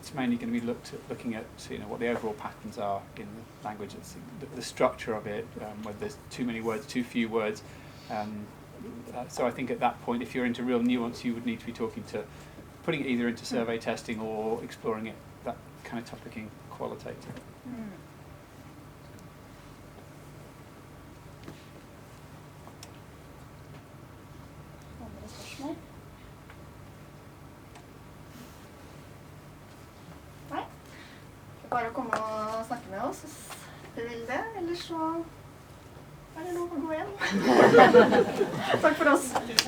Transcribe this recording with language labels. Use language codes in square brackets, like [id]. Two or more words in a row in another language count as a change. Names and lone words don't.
[en] It's mainly going to be looking at what the overall patterns are in the language, the structure of it, whether there's too many words, too few words. So I think at that point, if you're into real nuance, you would need to be putting it either into survey testing or exploring it, that kind of topic in qualitative. Mm. [no] Bare å komme og snakke med oss hvis du vil det, eller så er det lov å gå hjem.